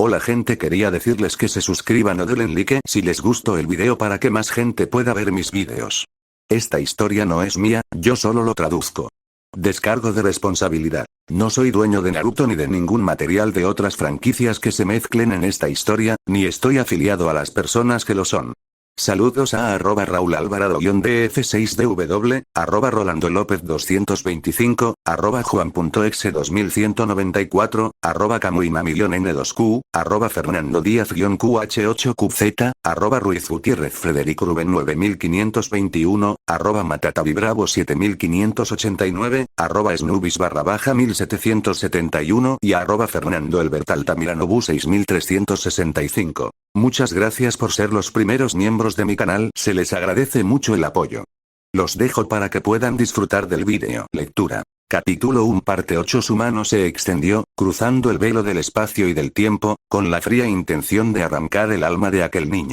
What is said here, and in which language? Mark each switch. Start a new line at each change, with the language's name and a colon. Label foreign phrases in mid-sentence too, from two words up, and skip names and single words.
Spanish: Hola gente, quería decirles que se suscriban o denle like si les gustó el video para que más gente pueda ver mis videos. Esta historia no es mía, yo solo lo traduzco. Descargo de responsabilidad. No soy dueño de Naruto ni de ningún material de otras franquicias que se mezclen en esta historia, ni estoy afiliado a las personas que lo son. Saludos a @RaulAlvarado-DF6DW, @RolandoLópez225, @Juan.exe2194, @CamuimaMillonN2Q, @FernandoDíaz-QH8QZ, @RuizGutiérrezFrederico-Rubén 9521, @MatataviBravo7589, @Snubis_1771 y @FernandoElbertAltamiranobu 6365. Muchas gracias por ser los primeros miembros de mi canal, se les agradece mucho el apoyo. Los dejo para que puedan disfrutar del vídeo. Lectura. Capítulo 1 Parte 8 Su mano se extendió, cruzando el velo del espacio y del tiempo, con la fría intención de arrancar el alma de aquel niño.